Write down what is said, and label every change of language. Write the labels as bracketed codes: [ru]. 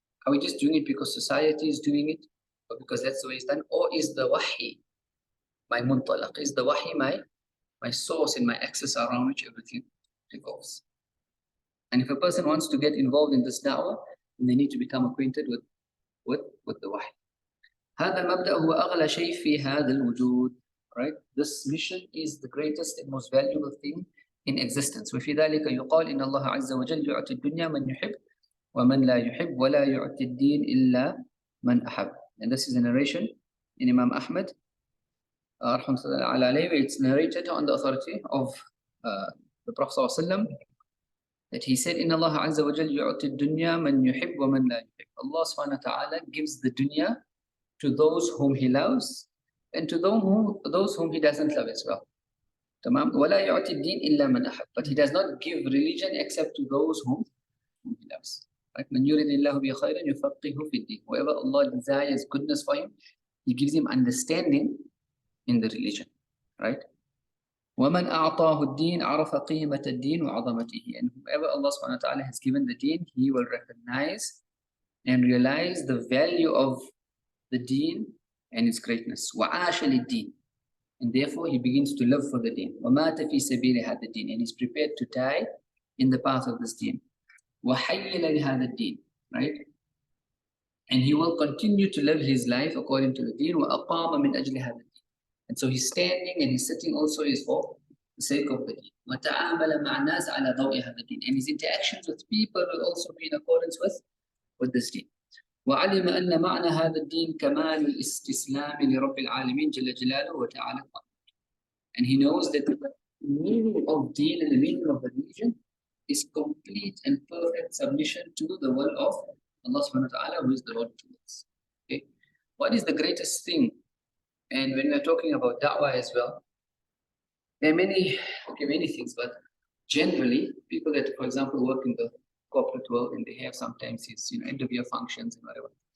[en] Are we just doing it because society is doing it, or because that's the way it's done? Or is the wahi my muntalaq? Is the wahi my source and my axis around which everything revolves? And if a person wants to get involved in this da'wah, then they need to become acquainted with the wahi. [ar] هذا المبدأ هو أغلى شيء في هذا الوجود. [en] Right? This mission is the greatest and most valuable thing in existence. [ar] وفي ذلك يقال إن الله عز وجل يعطي الدنيا من يحب ومن لا يحب ولا يعطي الدين إلا من أحب. [en] And this is a narration in Imam Ahmad, it's narrated on the authority of the Prophet ﷺ, that he said, [ar] إن الله عز وجل يعطي الدنيا من يحب ومن لا يحب. [en] Allah subhanahu wa ta'ala gives the dunya to those whom he loves and to those whom he doesn't love as well. [ar] تمام. ولا يعطي الدين إلا من أحب. [en] But he does not give religion except to those whom he loves. Right? [ar] من يريد الله به خيرا يفقهه في الدين. [en] Whoever Allah desires goodness for him, he gives him understanding in the religion. Right? [ar] وَمَنْ أَعْطَاهُ الدِّينَ عَرَفَ قِيمَةَ الدِّينِ وَعَظَمَتِهِ. [en] And whoever Allah subhanahu wa ta'ala has given the deen, he will recognize and realize the value of the deen and its greatness. [ar] وَعَاشَ لِلدِّينِ. [en] And therefore he begins to live for the deen. [ar] وَمَاتَ فِي سَبِيلِ هَذَا الدِّينِ. [en] And he's prepared to die in the path of this deen. [ar] وَحَيِّلَ لِهَذَا الدِّينِ. [en] Right? And he will continue to live his life according to the deen. [ar] وَأَقَامَ مِنْ أَجْلِ هَذَا الدِّينِ. [en] And so he's standing and he's sitting also is for the sake of the deen. [ar] وَتَعَامَلَ مَعَ النَّاسِ عَلَى ضَوْءِ هَذَا الدِّينِ. [en] And his interactions with people will also be in accordance with this deen. [ar] وعلم أن معنى هذا الدين كمال الاستسلام لرب العالمين جل جلاله وتعالى. [en] And he knows that the meaning of deen and the meaning of the religion is complete and perfect submission to the will of Allah subhanahu wa ta'ala, who is the Lord of the worlds. Okay? What is the greatest thing? And when we're talking about da'wah as well, there are many things, but generally people that, for example, work in the corporate world and they have sometimes these end of year functions and whatever.